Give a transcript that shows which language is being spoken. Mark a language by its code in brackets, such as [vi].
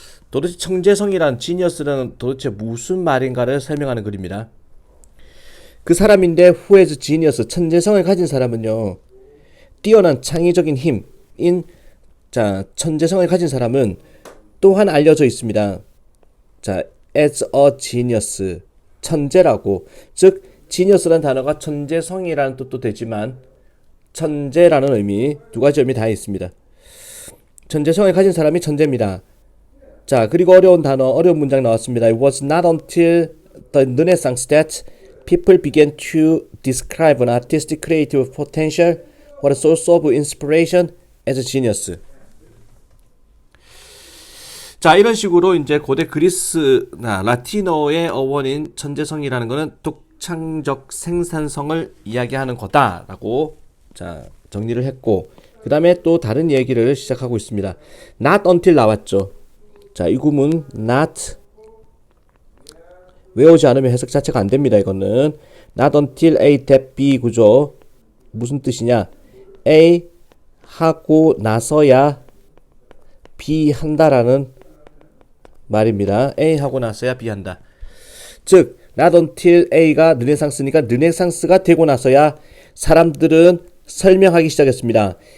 [ko] 도대체 천재성이란, 지니어스는 도대체 무슨 말인가를 설명하는 글입니다. 그 사람인데 [en] who has genius, [ko] 천재성을 가진 사람은요, 뛰어난 창의적인 힘인, 자, 천재성을 가진 사람은 또한 알려져 있습니다. [en] 자, as a genius, [ko] 천재라고. 즉 genius라는 단어가 천재성이라는 뜻도 되지만 천재라는 의미, 두 가지 의미 다 있습니다. 천재성을 가진 사람이 천재입니다. 자, 그리고 어려운 문장 나왔습니다. [en] It was not until the Renaissance that people began to describe an artist's creative potential or a source of inspiration as a genius. [ko] 자, 이런 식으로 이제 고대 그리스나 라틴어의 어원인 천재성이라는 것은 독창적 생산성을 이야기하는 거다라고 자, 정리를 했고, 그 다음에 또 다른 얘기를 시작하고 있습니다. Not until 나왔죠. 자, 이 구문 not 외우지 않으면 해석 자체가 안 됩니다. 이거는 not until A that B 구조. 무슨 뜻이냐? A 하고 나서야 B 한다라는 말입니다. A 하고 나서야 B 한다. 즉 not until A가 르네상스니까 르네상스가 되고 나서야 사람들은 설명하기 시작했습니다.